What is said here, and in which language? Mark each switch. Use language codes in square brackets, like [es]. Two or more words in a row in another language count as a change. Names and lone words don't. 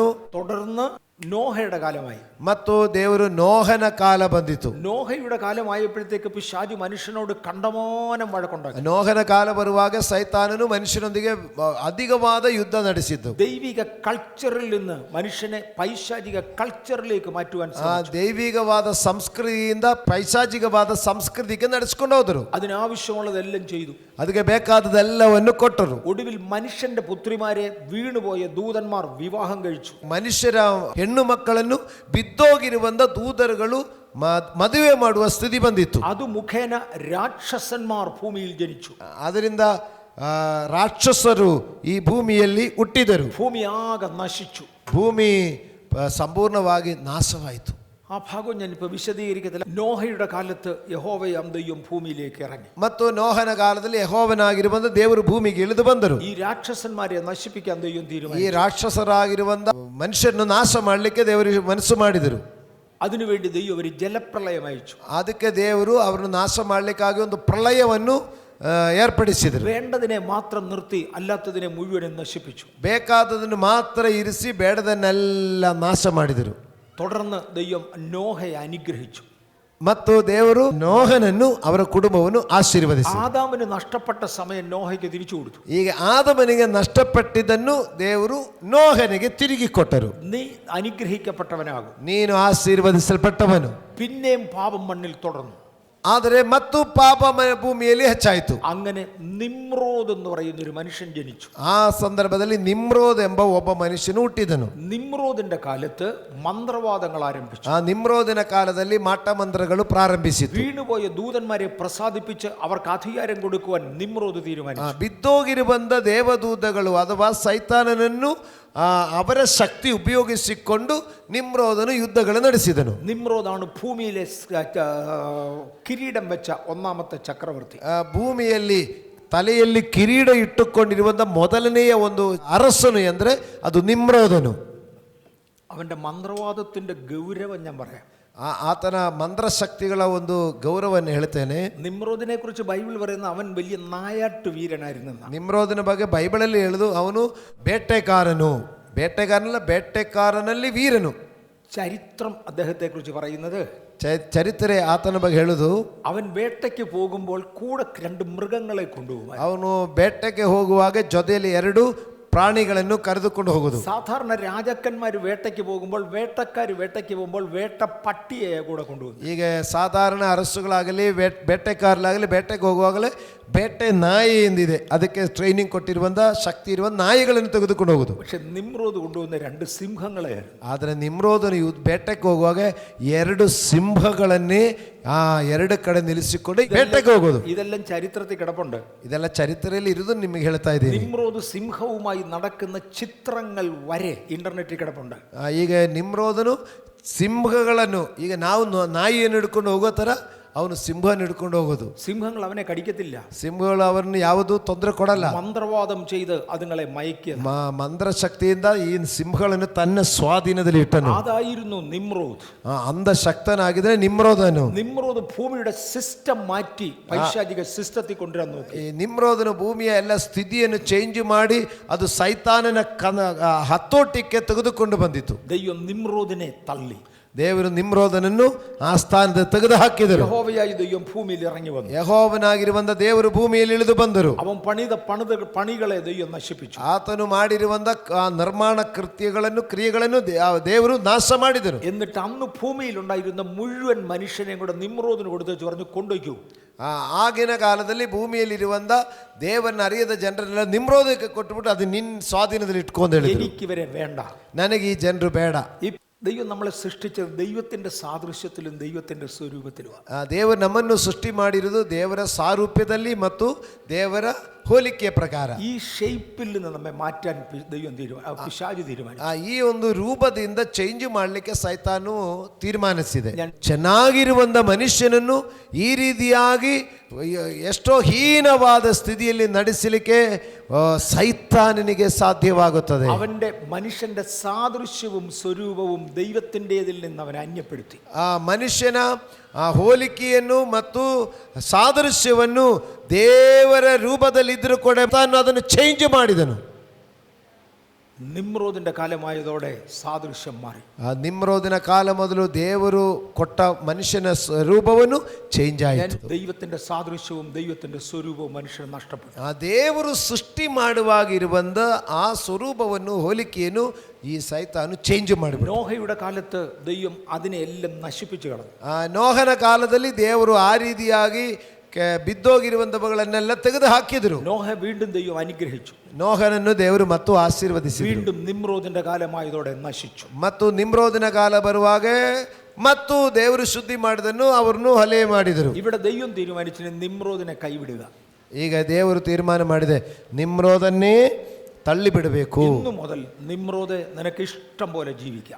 [ml] തുടർന്ന് നോഹയുടെ കാലമായി. [kn] ಮತ್ತು ದೇವರು ನೋಹನ ಕಾಲ ಬಂದಿತು. [ml] നോഹയുടെ കാലമായപ്പോഴത്തേക്ക് പിശാച് മനുഷ്യനോട് കണ്ടമാനം വഴക്കുണ്ടാക്കി. [kn] ನೋಹನ ಕಾಲ ಬರುವಾಗ ಸೈತಾನನು ಮನುಷ್ಯನೊಂದಿಗೆ ಅಧಿಕವಾದ ಯುದ್ಧ ನಡೆಸಿದ್ದು. [ml] ദൈവിക കൾച്ചറിൽ നിന്ന് മനുഷ്യനെ പൈശാചിക കൾച്ചറിലേക്ക് മാറ്റുവാൻ ശ്രമിച്ചു. [kn] ದೈವಿಕವಾದ ಸಂಸ್ಕೃತಿಯಿಂದ ಪೈಶಾಚಿಕವಾದ ಸಂಸ್ಕೃತಿಗೆ ನಡೆಸಿಕೊಂಡು ಹೋದರು. [ml] അതിനാവശ്യമുള്ളതെല്ലാം ചെയ്തു. [kn] ಅದಕ್ಕೆ ಬೇಕಾದದೆಲ್ಲವನ್ನು ಕೊಟ್ಟರು. [ml] ഒടുവിൽ മനുഷ്യന്റെ പുത്രിമാരെ വീണുപോയ ദൂതന്മാർ വിവാഹം കഴിച്ചു. [kn] ಮನುಷ್ಯರ ಹೆಣ್ಣು ಮಕ್ಕಳನ್ನು ಬಿದ್ದೋಗಿರುವಂತ ದೂತರುಗಳು ಮದುವೆ ಮಾಡುವ ಸ್ಥಿತಿ ಬಂದಿತ್ತು. ಅದು ಮುಖೇನ ರಾಕ್ಷಸന്മാർ ಭೂಮಿയിൽ ജനിച്ചു. ಅದರಿಂದ ರಾಕ್ಷಸರು ಈ ಭೂಮಿಯಲ್ಲಿ ಹುಟ್ಟಿದರು. ಭೂಮಿ ಆಗ ನಶಿച്ചു. ಭೂಮಿ ಸಂಪೂರ್ಣವಾಗಿ ನಾಶವಾಯಿತು. [ml] ആ ഭാഗം ഞാനിപ്പോൾ വിശദീകരിക്കത്തില്ല. നോഹയുടെ കാലത്ത് യഹോവയാം ദൈവം ഭൂമിയിലേക്ക് ഇറങ്ങി. [kn] ಮತ್ತು ನೋಹನ ಕಾಲದಲ್ಲಿ ಯೆಹೋವನಾಗಿರುವಂತ ದೇವರು ಭೂಮಿಗೆ ಇಳಿದು ಬಂದರು. [ml] ഈ രാക്ഷസന്മാരെ നശിപ്പിക്കാൻ ദൈവം തീരുമാനിച്ചു. [kn] ಈ ರಾಕ್ಷಸರಾಗಿರುವಂತ ಮನುಷ್ಯರನ್ನು ನಾಶ ಮಾಡಲಿಕ್ಕೆ ದೇವರು ಮನಸ್ಸು ಮಾಡಿದರು. [ml] അതിനുവേണ്ടി ദൈവം ഒരു ജലപ്രളയം അയച്ചു. [kn] ಅದಕ್ಕೆ ದೇವರು ಅವರನ್ನು ನಾಶ ಮಾಡಲಿಕ್ಕಾಗಿ ಒಂದು ಪ್ರಳಯವನ್ನು ಏರ್ಪಡಿಸಿದರು. [ml] വേണ്ടതിനെ മാത്രം നിർത്തി അല്ലാത്തതിനെ മുഴുവനും നശിപ്പിച്ചു. [kn] ಬೇಕಾದದನ್ನು ಮಾತ್ರ ಇರಿಸಿ ಬೇಡದನ್ನೆಲ್ಲ ನಾಶ ಮಾಡಿದರು. [ml] തുടർന്ന് ദൈവം നോഹയെ അനുഗ്രഹിച്ചു. [kn] ಮತ್ತು ದೇವರು ನೋಹನನ್ನು ಅವರ ಕುಟುಂಬವನ್ನು ಆಶೀರ್ವದಿಸಿದರು. [ml] ആദാമിന് നഷ്ടപ്പെട്ട സമയം നോഹയ്ക്ക് തിരിച്ചു കൊടുത്തു. [kn] ಈಗ ಆದಮನಿಗೆ ನಷ್ಟಪಟ್ಟಿದ್ದನ್ನು ದೇವರು ನೋಹನಿಗೆ ತಿರುಗಿ ಕೊಟ್ಟರು. [ml] നീ അനുഗ്രഹിക്കപ്പെട്ടവനാകും, [kn] ನೀನು ಆಶೀರ್ವದಿಸಲ್ಪಟ್ಟವನು. [ml] പിന്നെയും പാപം മണ്ണിൽ തുടർന്നു. [kn] ಆದರೆ ಮತ್ತು ಪಾಪ ಭೂಮಿಯಲ್ಲಿ ಹೆಚ್ಚಾಯಿತು. [ml] അങ്ങനെ നിമ്രോദ് എന്ന് പറയുന്ന ഒരു മനുഷ്യൻ ജനിച്ചു. [kn] ಆ ಸಂದರ್ಭದಲ್ಲಿ ನಿಮ್ರೋದ್ ಎಂಬ ಒಬ್ಬ ಮನುಷ್ಯನು ಹುಟ್ಟಿದನು. [ml] നിമ്രോദിന്റെ കാലത്ത് മന്ത്രവാദങ്ങൾ ആരംഭിച്ചു. [kn] ಆ ನಿಮ್ರೋದಿನ ಕಾಲದಲ್ಲಿ ಮಾಟ ಮಂತ್ರಗಳು ಪ್ರಾರಂಭಿಸಿತು. [ml] വീണുപോയ ദൂതന്മാരെ പ്രസാദിപ്പിച്ച് അവർക്ക് അധികാരം കൊടുക്കുവാൻ നിമ്രോദ് തീരുമാനിച്ചു. [kn] ಬಿದ್ದೋಗಿರುವಂತ ದೇವದೂತಗಳು ಅಥವಾ ಸೈತಾನನನ್ನು ಅವರ ಶಕ್ತಿ ಉಪಯೋಗಿಸಿಕೊಂಡು ನಿಮ್ರೋದನು ಯುದ್ಧಗಳನ್ನು ನಡೆಸಿದನು. [ml] നിമ്രോദാണ് ഭൂമിയിലെ കിരീടം വെച്ച ഒന്നാമത്തെ ചക്രവർത്തി. [kn] ಭೂಮಿಯಲ್ಲಿ ತಲೆಯಲ್ಲಿ ಕಿರೀಟ ಇಟ್ಟುಕೊಂಡಿರುವಂಥ ಮೊದಲನೆಯ ಒಂದು ಅರಸನು ಎಂದರೆ ಅದು ನಿಮ್ರೋದನು. [ml] അവന്റെ മന്ത്രവാദത്തിന്റെ ഗൗരവം ഞാൻ പറയാം. [kn] ಆತನ ಮಂತ್ರಶಕ್ತಿಗಳ ಒಂದು ಗೌರವವನ್ನು ಹೇಳ್ತೇನೆ. [ml] നിമ്രോദിനെ കുറിച്ച് ബൈബിൾ പറയുന്ന അവൻ വലിയ നായാട്ടു വീരനായിരുന്നു. [kn] ನಿಮ್ರೋದನ ಬಗ್ಗೆ ಬೈಬಲಲ್ಲಿ ಹೇಳುದು ಅವನು ಬೇಟೆಗಾರನಲ್ಲಿ ವೀರನು. [ml] ചരിത്രം അദ്ദേഹത്തെ കുറിച്ച് പറയുന്നത്, [kn] ಚರಿತ್ರೆ ಆತನ ಬಗ್ಗೆ ಹೇಳುದು, [ml] അവൻ വേട്ടയ്ക്ക് പോകുമ്പോൾ കൂടെ 2 മൃഗങ്ങളെ കൊണ്ടുപോകും. [kn] ಅವನು ಬೇಟೆಗೆ ಹೋಗುವಾಗ ಜೊತೆಯಲ್ಲಿ 2 ಪ್ರಾಣಿಗಳನ್ನು ಕರೆದುಕೊಂಡು ಹೋಗುದು. [ml] സാധാരണ രാജാക്കന്മാർ വേട്ടയ്ക്ക് പോകുമ്പോൾ വേട്ട പട്ടിയെ കൂടെ കൊണ്ടുപോകും. [kn] ಈಗ ಸಾಧಾರಣ ಅರಸುಗಳಾಗಲಿ ಬೇಟೆಗಾರಲಾಗಲಿ ಬೇಟೆಗೆ ಹೋಗುವಾಗಲೇ ಬೇಟೆ ನಾಯಿ ಎಂದಿದೆ, ಅದಕ್ಕೆ ಟ್ರೈನಿಂಗ್ ಕೊಟ್ಟಿರುವಂಥ ಶಕ್ತಿ ಇರುವ ನಾಯಿಗಳನ್ನು ತೆಗೆದುಕೊಂಡು ಹೋಗುದು. [ml] പക്ഷെ നിമ്രോദ് കൊണ്ടുവന്ന 2 സിംഹങ്ങളെ. [kn] ಆದರೆ ನಿಮ್ರೋದನು ಬೇಟೆಗೆ ಹೋಗುವಾಗ 2 ಸಿಂಹಗಳನ್ನೇ 2 ಕಡೆ ನಿಲ್ಲಿಸಿಕೊಂಡು ಬೇಟೆಗೆ ಹೋಗೋದು. [ml] ഇതെല്ലാം ചരിത്രത്തിൽ കിടപ്പുണ്ട്. [kn] ಇದೆಲ್ಲ ಚರಿತ್ರೆಯಲ್ಲಿ ಇರುವುದು ನಿಮಗೆ ಹೇಳ್ತಾ ಇದ್ದೀನಿ. [ml] നിമ്രോദ് സിംഹവുമായി നടക്കുന്ന ചിത്രങ്ങൾ വരെ ഇന്റർനെറ്റിൽ കിടപ്പുണ്ട്. [kn] ಈಗ ನಿಮ್ರೋದನು ಸಿಂಹಗಳನ್ನು, ಈಗ ನಾವು ನಾಯಿಯನ್ನು ಹಿಡ್ಕೊಂಡು ಹೋಗೋ ಥರ ಅವನು ಸಿಂಹವನ್ನು ಹಿಡ್ಕೊಂಡು ಹೋಗೋದು. [ml] സിംഹങ്ങൾ അവനെ കടിക്കത്തില്ല. [kn] ಸಿಂಹಗಳು ಅವರನ್ನು ಯಾವುದೂ ತೊಂದರೆ ಕೊಡಲ್ಲ. [ml] മന്ത്രവാദം ചെയ്ത് അതുങ്ങളെ മയക്കിയ [kn] ಮಂತ್ರಶಕ್ತಿಯಿಂದ ಈ ಸಿಂಹಗಳನ್ನು ತನ್ನ ಸ್ವಾಧೀನದಲ್ಲಿ ಇಟ್ಟನು. [ml] അതായിരുന്നു നിമ്രോദ്. [kn] ಅಂದ ಶಕ್ತನಾಗಿದ್ರೆ ನಿಮ್ರೋದನು. [ml] നിമ്രോദ് ഭൂമിയുടെ സിസ്റ്റം മാറ്റി പൈശാചിക സിസ്റ്റത്തിൽ കൊണ്ടുവരാൻ നോക്കി. [kn] ಈ ನಿಮ್ರೋದನು ಭೂಮಿಯ ಎಲ್ಲ ಸ್ಥಿತಿಯನ್ನು ಚೇಂಜ್ ಮಾಡಿ ಅದು ಸೈತಾನನ ಹತೋಟಿಗೆ ತೆಗೆದುಕೊಂಡು ಬಂದಿತು. [ml] ദൈവം നിമ്രോദിനെ തള്ളി. [kn] ದೇವರು ನಿಮ್ರೋದನನ್ನು ಆ ಸ್ಥಾನದ ತೆಗೆದು ಹಾಕಿದರು. [ml] യഹോവയായ ദൈവം ഭൂമിയിൽ ഇറങ്ങി വന്നു. [kn] ಯೆಹೋವನಾಗಿರುವಂತ ದೇವರು ಭೂಮಿಯಲ್ಲಿ ಇಳಿದು ಬಂದರು. [ml] അവൻ പണിത പണികളെ ദൈവം നശിപ്പിച്ചു. [kn] ಆತನು ಮಾಡಿರುವಂತ ನಿರ್ಮಾಣ ಕ್ರಿಯೆಗಳನ್ನು ದೇವರು ನಾಶ ಮಾಡಿದರು. [ml] എന്നിട്ട് അന്ന് ഭൂമിയിൽ ഉണ്ടായിരുന്ന മുഴുവൻ മനുഷ്യനെയും കൂടെ നിമ്രോദിന് കൊടുത്തു പറഞ്ഞു, കൊണ്ടുവയ്ക്കൂ. [kn] ಆಗಿನ ಕಾಲದಲ್ಲಿ ಭೂಮಿಯಲ್ಲಿರುವಂತ ದೇವರನ್ನ ಅರಿಯದ ಜನರನ್ನೆಲ್ಲ ನಿಮ್ರೋದಕ್ಕೆ ಕೊಟ್ಟುಬಿಟ್ಟು ಅದು ನಿನ್ನ ಸ್ವಾಧೀನದಲ್ಲಿ ಇಟ್ಕೊಂಡು ಹೇಳಿದ್ರು, [ml] എനിക്കിവരെ വേണ്ട, [kn] ನನಗೆ ಈ ಜನರು ಬೇಡ. [ml] ദൈവം നമ്മളെ സൃഷ്ടിച്ചത് ദൈവത്തിന്റെ സാദൃശ്യത്തിലും ദൈവത്തിന്റെ സ്വരൂപത്തിലുമാണ്. [kn] ದೇವರು ನಮ್ಮನ್ನು ಸೃಷ್ಟಿ ಮಾಡಿರುವುದು ದೇವರ ಸಾರೂಪ್ಯದಲ್ಲಿ ಮತ್ತು ದೇವರ ಹೋಲಿಕೆಯ ಪ್ರಕಾರ. [ml] ഈ ഷേപ്പിൽ നിന്ന് നമ്മെ മാറ്റാൻ ദൈവം പിശാച് തീരുമാനിച്ചു. [kn] ಈ ಒಂದು ರೂಪದಿಂದ ಚೇಂಜ್ ಮಾಡಲಿಕ್ಕೆ ಸೈತಾನು ತೀರ್ಮಾನಿಸಿದೆ. ಚೆನ್ನಾಗಿರುವಂತ ಮನುಷ್ಯನನ್ನು ಈ ರೀತಿಯಾಗಿ ಎಷ್ಟೋ ಹೀನವಾದ ಸ್ಥಿತಿಯಲ್ಲಿ ನಡೆಸಲಿಕ್ಕೆ ಸೈತಾನನಿಗೆ ಸಾಧ್ಯವಾಗುತ್ತದೆ. [ml] അവന്റെ മനുഷ്യന്റെ സാദൃശ്യവും സ്വരൂപവും ദൈവത്തിൻ്റെതിൽ നിന്ന് അവൻ അന്യപ്പെടുത്തി. [kn] ಆ ಮನುಷ್ಯನ ಹೋಲಿಕೆಯನ್ನು ಮತ್ತು ಸಾದೃಶ್ಯವನ್ನು ದೇವರ ರೂಪದಲ್ಲಿ ಇದ್ರೂ ಕೂಡ ತಾನು ಅದನ್ನು ಚೇಂಜ್ ಮಾಡಿದನು. [ml] നിമ്രോദിന്റെ കാലമായതോടെ സാദൃശ്യം മാറി. [kn] ನಿಮ್ರೋದಿನ ಕಾಲ ಮೊದಲು ದೇವರು ಕೊಟ್ಟ ಮನುಷ್ಯನ ರೂಪವನ್ನು ಚೇಂಜ್ ಆಯಿತು. [ml] ദൈവത്തിന്റെ സാദൃശ്യവും ദൈവത്തിന്റെ സ്വരൂപവും മനുഷ്യന് നഷ്ടപ്പെട്ടു. [kn] ಆ ದೇವರು ಸೃಷ್ಟಿ ಮಾಡುವಾಗ ಇರುವಂತ ಆ ಸ್ವರೂಪವನ್ನು ಹೋಲಿಕೆಯನ್ನು ಈ ಸೈತಾನು ಚೇಂಜ್ ಮಾಡಿಬಿಟ್ಟು. [ml] നോഹയുടെ കാലത്ത് ദൈവം അതിനെ എല്ലാം നശിപ്പിച്ചു കളഞ്ഞു. [kn] ನೋಹನ ಕಾಲದಲ್ಲಿ ದೇವರು ಆ ರೀತಿಯಾಗಿ ಬಿದ್ದೋಗಿರುವಂತವುಗಳನ್ನೆಲ್ಲ ತೆಗೆದು ಹಾಕಿದರು. [ml] നോഹ വീണ്ടും ദൈവം അനുഗ്രഹിച്ചു. [kn] ನೋಹನನ್ನು ದೇವರು ಮತ್ತು ಆಶೀರ್ವದಿಸಿದರು. [ml] വീണ്ടും നിമ്രോദിന്റെ കാലമായതോടെ നശിച്ചു. [kn] ಮತ್ತು ನಿಮ್ರೋದಿನ ಕಾಲ ಬರುವಾಗ ಮತ್ತು ದೇವರು ಶುದ್ಧಿ ಮಾಡಿದನ್ನು ಅವರನ್ನು ಹಲೆ ಮಾಡಿದರು. [ml] ഇവിടെ ദൈവം തീരുമാനിച്ചു നിമ്രോദിനെ കൈവിടുക. [kn] ಈಗ ದೇವರು ತೀರ್ಮಾನ ಮಾಡಿದೆ, ನಿಮ್ರೋದನ್ನೇ ತಳ್ಳಿ ಬಿಡಬೇಕು. [ml] ഇന്നു മുതൽ നിമ്രോദെ നിനക്ക് ഇഷ്ടം പോലെ ജീവിക്കാം.